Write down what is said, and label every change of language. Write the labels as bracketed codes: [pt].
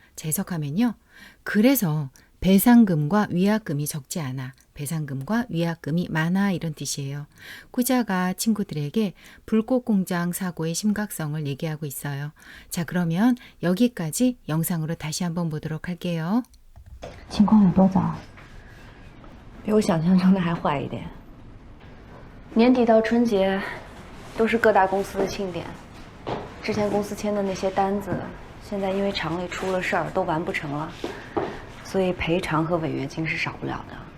[ko] 자, 해석하면요. 그래서 배상금과 위약금이 적지 않아. 배상금과 위약금이 많아 이런 뜻이에요. 꾸자가 친구들에게 불꽃 공장 사고의 심각성을 얘기하고 있어요. 자, 그러면 여기까지 영상으로 다시 한번 보도록 할게요. [zh] 情况有多糟？比我想象中的还坏一点。年底到春节，都是各大公司的庆典。之前公司签的那些单子，现在因为厂里出了事儿，都完不成了，所以赔偿和违约金是少不了的。